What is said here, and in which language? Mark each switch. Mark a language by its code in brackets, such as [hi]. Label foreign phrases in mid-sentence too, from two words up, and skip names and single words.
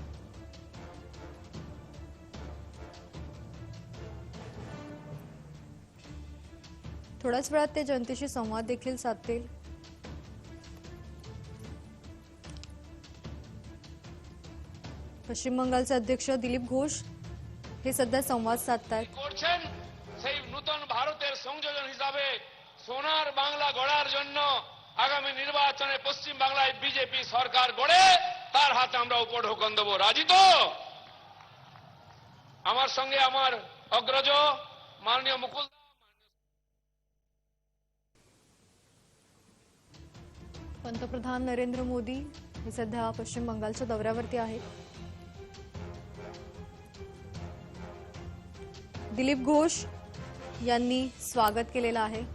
[mr] थोड्याच वेळात ते जनतेशी संवाद देखील साधतील. पश्चिम बंगालचे अध्यक्ष दिलीप घोष हे सध्या संवाद साधतायत. [bn] সেই নতুন ভারতের সংযোজন হিসাবে সোনার বাংলা গড়ার জন্য আগামী নির্বাচনে পশ্চিম বাংলায় বিজেপি সরকার গড়ে তার হাতে আমরা উপঢৌকন দেব। রাজি তো? আমার সঙ্গে আমার অগ্রজ মাননীয় মুকুল [mr] पंतप्रधान नरेंद्र मोदी हे सध्या पश्चिम बंगालच्या दौऱ्यावरती आहेत. दिलीप घोष यांनी स्वागत केलेलं आहे.